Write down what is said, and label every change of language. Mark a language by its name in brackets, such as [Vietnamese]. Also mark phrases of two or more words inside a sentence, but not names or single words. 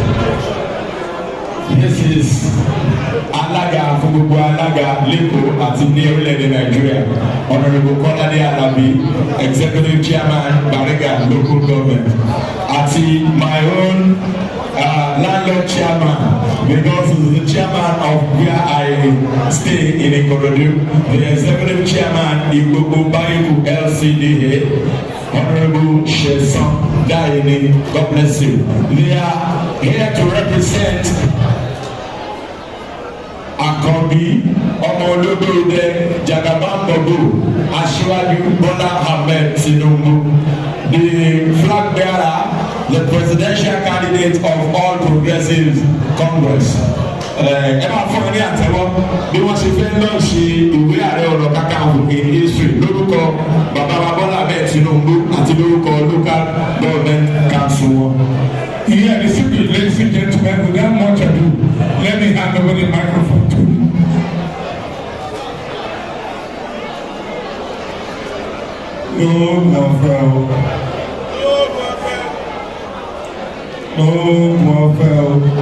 [English] This is [Yoruba] alága fún gbogbo alága lẹ́kọ̀ọ́ àti ní orílẹ̀-èdè Nigeria. [English] Honorable Kọ́ládé Alábí, executive chairman Bariga local government, àti my own landlord chairman, because he's the chairman of where I stay in Ikorodu, the executive chairman Igbodo Bayoku LCDA, Honorable Sheson Daine, God bless you. They are here to represent Akobi, Omolodode, Jagabambogo, Aṣíwájú Bola Ahmed Tinubu, the flag bearer, the presidential candidate of All Progressives Congress. [Yoruba] Ẹ máa fún mi ní àtẹ́wọ́ bí wọ́n ṣe fẹ́ lọ ṣe ìwé ààrẹ ọ̀nà kakanfò [English] in history [Yoruba] lórúkọ bàbá wa Bola Ahmed Tinubu àti lórúkọ [English] local government council [Yoruba] wọn. [English] Yeah, the secret, ladies and gentlemen, without much ado, let me hand over the microphone to you. No more foul. No more foul.